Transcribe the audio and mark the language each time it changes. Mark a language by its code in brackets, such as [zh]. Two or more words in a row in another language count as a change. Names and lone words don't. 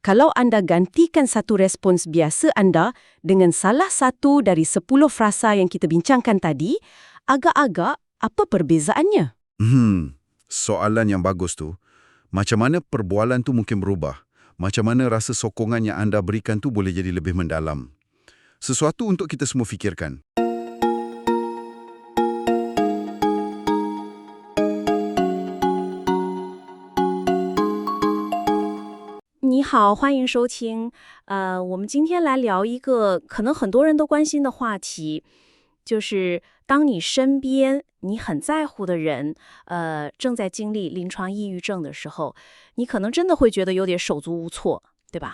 [ms] Kalau Anda gantikan satu respons biasa Anda dengan salah satu dari 10 frasa yang kita bincangkan tadi, agak-agak apa perbezaannya? Soalan yang bagus tu. Macam mana perbualan tu mungkin berubah? Macam mana rasa sokongan yang anda berikan tu boleh jadi lebih mendalam? Sesuatu untuk kita semua fikirkan. [zh] 你好，欢迎收听。我们今天来聊一个可能很多人都关心的话题，就是当你身边你很在乎的人，正在经历临床抑郁症的时候，你可能真的会觉得有点手足无措，对吧？